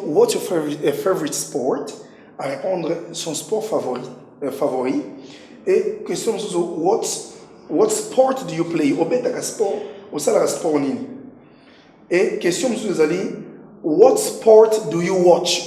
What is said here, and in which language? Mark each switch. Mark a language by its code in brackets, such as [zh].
[en] What's your favorite sport? [fr] À répondre son sport favori. Et question [en] what sport do you play? [ln] Obetaka sport. Osala sport nini? [fr] Et question [en] what sport do you watch?